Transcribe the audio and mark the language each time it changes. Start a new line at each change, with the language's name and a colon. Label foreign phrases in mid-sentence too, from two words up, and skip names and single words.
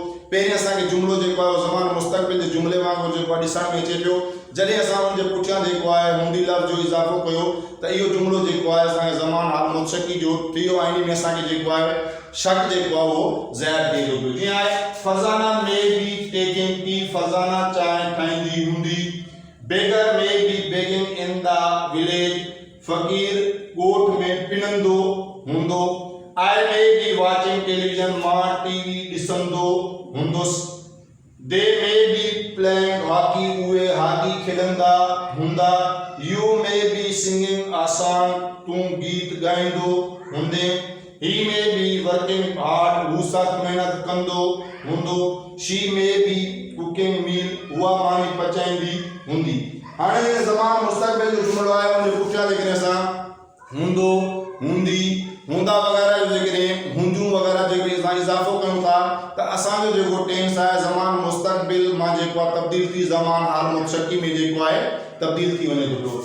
Sindhi: पहिरीं असांखे जुमिलो जेको आहे उहो ज़मान मुस्तक़बिल जे जुमिले वांगुरु जेको आहे ॾिसण में अचे पियो। जॾहिं असां उनजे पुठियां जेको आहे हूंदी लफ़्ज़ जो इज़ाफ़ो कयो त इहो जुमिलो जेको आहे असांखे ज़मान हाल मुतशक्की जो थी वियो ऐं इन में असांखे जेको आहे शक जेको आहे उहो ज़ाहिर थिए थो पियो। जीअं आहे
English: फरज़ाना may be taking tea,
Sindhi: फरज़ाना चांहि ठाहींदी हूंदी।
English: beggar may be begging in the village,
Sindhi: फ़क़ीर ॻोठ में पिनंदो हूंदो।
English: I may be watching television,
Sindhi: मां टीवी ॾिसंदो हूंदुसि।
English: They may be playing hockey,
Sindhi: उहे हॉकी खेॾंदा हूंदा।
English: You may be singing a song,
Sindhi: तूं गीत ॻाईंदो हूंदे।
English: He may be working hard,
Sindhi: हू सख़्त मेहनत कंदो हूंदो।
English: She may be cooking meal,
Sindhi: उहा मानी पचाईंदी हूंदी। हाणे ज़मान मुस्तक़बिल जो जुमिलो आहे, उनजे पुठियां जेकॾहिं असां हूंदो हूंदी हूंदा वग़ैरह जो जेकॾहिं हूंदियूं वग़ैरह जेकॾहिं असां इज़ाफ़ो कयूं था त असांजो जेको टेंस आहे ज़मान मुस्तक़बिल मां जेको आहे तब्दील थी ज़मान हाल मुतशक्की में जेको आहे तब्दील थी वञे थो पियो।